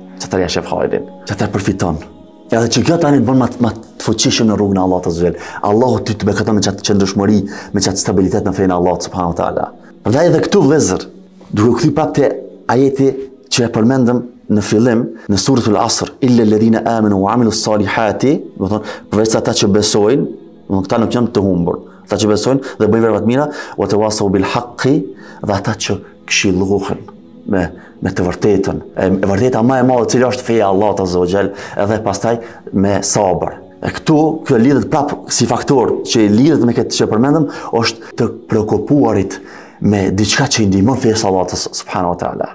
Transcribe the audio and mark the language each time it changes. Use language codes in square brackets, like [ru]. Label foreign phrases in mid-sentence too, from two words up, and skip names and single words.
[sq] Çfarë ja shef hajrin, çfarë përfiton. Edhe që kjo tani të bën më të fuqishëm në rrugën e Allahut [ar] عز وجل. [sq] Allahu ty të beqaton me çat qëndrueshmëri, me çat stabilitet në fenë e Allahut [ar] سبحانه وتعالى. [sq] Prandaj edhe këtu vëllezër, duke u kthy prapë te ajeti që e përmendëm në fillim, në suratul Asr, [ar] إلا الذين آمنوا وعملوا الصالحات, [sq] do të thonë përveç ata që besojnë, do këta nuk janë të humbur, ata që besojnë dhe bëjnë vepra të mira, [ar] وتواصوا بالحق, [sq] dhe ata që këshillohen me të vërtetën. E vërteta më e madhe cila është feja e Allahut [ar] عز وجل, [sq] edhe pastaj me sabër. E këtu, kjo lidhet prapë si faktor që lidhet me këtë që përmendëm, është të preokupuarit me diçka që i ndihmon feja e Allahut [ar] سبحانه وتعالى.